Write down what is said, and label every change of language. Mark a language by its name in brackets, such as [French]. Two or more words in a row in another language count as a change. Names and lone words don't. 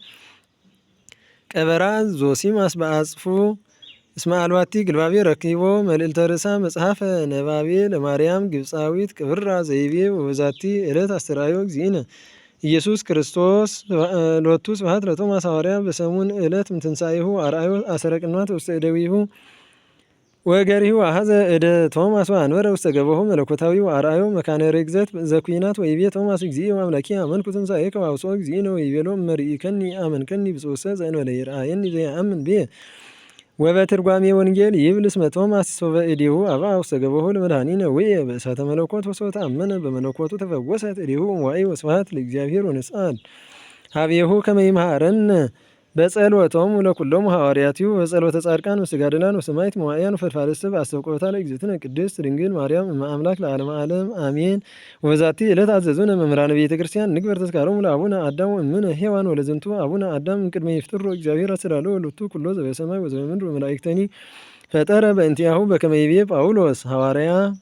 [Geez] ቀበራ ዞሲማስ በአጽፉ እስመ አልባቲ ግልባቤ ረኪቦ መልዕልተ ርእሳ መጽሐፈ ነባቤ ለማርያም ግብፃዊት ቅብራ ዘይቤ ወበዛቲ ዕለት አስተርአዮ እግዚእነ ኢየሱስ ክርስቶስ ሎቱ ስብሐት ለቶማስ ሐዋርያ በሰሙን ዕለት እምትንሣኤሁ አርአዮ አሰረ ቅንዋት ውስተ እደዊሁ ወገሪሁ አሐዘ እደ ቶማስ ወአንበረ ውስተ ገቦሁ መለኮታዊ ወአርአዮ መካነ ርግዘት ዘኩናት ወይቤ ቶማስ እግዚእ አምላኪ አመንኩ ትንሣኤከ ወአብጽሖ እግዚእነ ወይቤሎ እመርኢከኒ አመንከኒ ብጽውሰ ዘእንበለ ይርአየኒ ዘየአምን ብየ ወበትርጓሜ ወንጌል ይብል እስመ ቶማስ ሶበ እዴሁ አብአ ውስተ ገቦሁ ለመድኃኒነ ውእየ በእሳተ መለኮት ወሶ ተአመነ በመለኮቱ ተፈወሰት እዴሁ እምዋኢ ወስብሐት ለእግዚአብሔር ወንስአል ሀቤሁ ከመ ይምሃረነ በጸሎቶሙ ለኩሎሙ ሐዋርያቲሁ በጸሎተ ጻድቃን ወስጋድላን ወሰማዕት መዋዕያን ወፈድፋደ በአስተብቆታ ለእግዝእትነ ቅድስት ድንግል ማርያም እመ አምላክ ለዓለመ ዓለም አሜን። ወበዛቲ ዕለት አዘዙነ መምህራነ ቤተ ክርስቲያን ንግበር ተዝካሮሙ ለአቡነ አዳም ወእምነ ሔዋን ወለዝንቱ አቡነ አዳም እምቅድመ ይፍጥሮ እግዚአብሔር አስተዳለወ ሎቱ ኩሎ ዘበሰማይ ወዘበምድር ወመላእክተኒ ፈጠረ በእንቲአሁ በከመ ይቤ ጳውሎስ ሐዋርያ